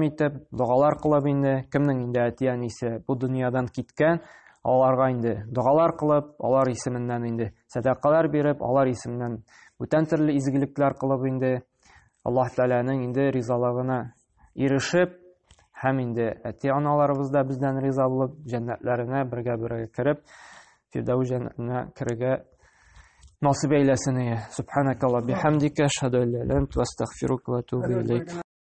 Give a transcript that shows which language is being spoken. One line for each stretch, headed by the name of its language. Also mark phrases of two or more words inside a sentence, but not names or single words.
Tatar: итеп, дугалар кылып инде, кемнең инде әти-әнисе бу дөньядан киткән, аларга инде дугалар кылып, алар исеменнән инде садакалар биреп, алар исеменнән бүтән төрле изгелекләр кылып инде Аллаһ Тәгаләнең инде ризалыгына ирешеп, һәм инде әти-аналарыбыз да бездән риза булып, җәннәтләренә бергә кереп, Фирдәүс җәннәтенә керергә насыйп әйләсен.
Arabic: سبحانك اللهم بحمدك أشهد أن لا إله إلا أنت أستغفرك وأتوب إليك.